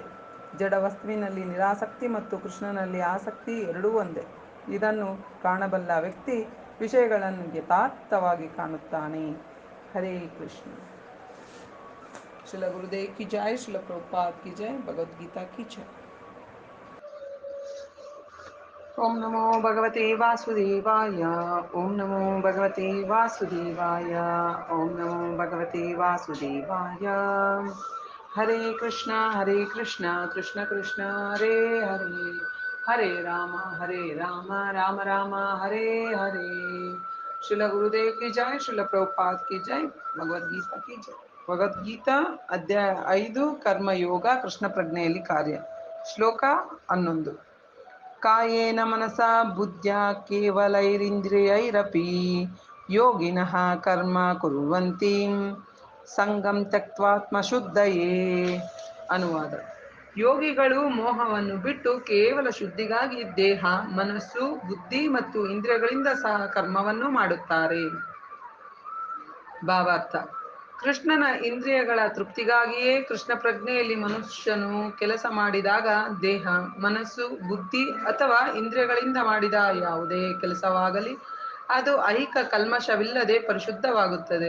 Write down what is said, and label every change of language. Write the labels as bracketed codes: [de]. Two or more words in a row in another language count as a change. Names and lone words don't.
[kn] ಜಡ ವಸ್ತುವಿನಲ್ಲಿ ನಿರಾಸಕ್ತಿ ಮತ್ತು ಕೃಷ್ಣನಲ್ಲಿ ಆಸಕ್ತಿ ಎರಡೂ ಒಂದೇ. ಇದನ್ನು ಕಾಣಬಲ್ಲ ವ್ಯಕ್ತಿ ವಿಷಯಗಳನ್ನು ಯಥಾರ್ಥವಾಗಿ ಕಾಣುತ್ತಾನೆ. ಹರೇ ಕೃಷ್ಣ. [hi] श्रील गुरुदेव की जय, श्रील प्रभुपाद की जय, भगवद्गीता की जय. [sa] ಓಂ ನಮೋ ಭಗವತೆ ವಾಸುದೇವಾಯ. ಓಂ ನಮೋ ಭಗವತೆ ವಾಸುದೇವಾಯ. ಓಂ ನಮೋ ಭಗವತೆ ವಾಸುದೇವಾಯ. ಹರೇ ಕೃಷ್ಣ ಕೃಷ್ಣ ಕೃಷ್ಣ ಹರೇ ಹರೇ, ಹರೇ ರಾಮ ರಾಮ ರಾಮ ಹರೇ ಹರೇ. [hi] श्रील गुरुदेव की जय, श्रील प्रभुपाद की जय, भगवद्गीता की जय. [kn] ಭಗವದ್ಗೀತಾ ಅಧ್ಯಾಯ 5 ಕರ್ಮಯೋಗ, ಕೃಷ್ಣ ಪ್ರಜ್ಞೆಯಲ್ಲಿ ಕಾರ್ಯ. ಶ್ಲೋಕ 11. [sa] ಕಾಯೇನ ಮನಸಾ ಬುದ್ಧ್ಯಾ ಕೇವಲೈರಿಂದ್ರಿಯೈರಪಿ ಯೋಗಿನಃ ಕರ್ಮ ಕುರ್ವಂತಿ ಸಂಗಂ ತ್ಯಕ್ತ್ವಾತ್ಮಶುದ್ಧಯೇ. [kn] ಅನುವಾದ: ಯೋಗಿಗಳು ಮೋಹವನ್ನು ಬಿಟ್ಟು ಕೇವಲ ಶುದ್ಧಿಗಾಗಿ ದೇಹ, ಮನಸ್ಸು, ಬುದ್ಧಿ ಮತ್ತು ಇಂದ್ರಿಯಗಳಿಂದ ಸಹ ಕರ್ಮವನ್ನು ಮಾಡುತ್ತಾರೆ. ಭಾವಾರ್ಥ: ಕೃಷ್ಣನ ಇಂದ್ರಿಯಗಳ ತೃಪ್ತಿಗಾಗಿಯೇ ಕೃಷ್ಣ ಪ್ರಜ್ಞೆಯಲ್ಲಿ ಮನುಷ್ಯನು ಕೆಲಸ ಮಾಡಿದಾಗ ದೇಹ, ಮನಸ್ಸು, ಬುದ್ಧಿ ಅಥವಾ ಇಂದ್ರಿಯಗಳಿಂದ ಮಾಡಿದ ಯಾವುದೇ ಕೆಲಸವಾಗಲಿ ಅದು ಐಹಿಕ ಕಲ್ಮಶವಿಲ್ಲದೆ ಪರಿಶುದ್ಧವಾಗುತ್ತದೆ.